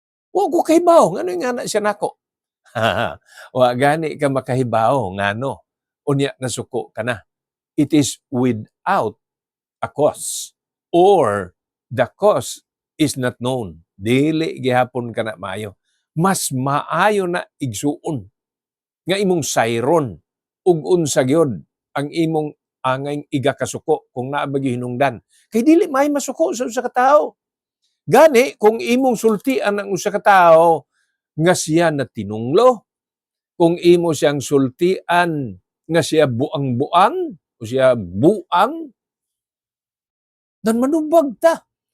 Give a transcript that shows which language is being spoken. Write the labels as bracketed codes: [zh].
[ceb] Wa ko kahibaw, ngano nga na siya nako. Wa gani ka makahibaw ngano. Unya nasuko ka na. [en] It is without a cause or the cause is not known. [ceb] Dili gihapon ka na maayo. Mas maayo na igsuon nga imong sayron ug unsa gyud ang imong angay igakasuko kung naa ba hinungdan. Kay dili may masuko sa usa ka tawo. Gani kung imong sultian ang usa ka tawo nga siya na tinunglo, kung imo siyang sultian nga siya buang-buang o siya buang, dan manubag ta.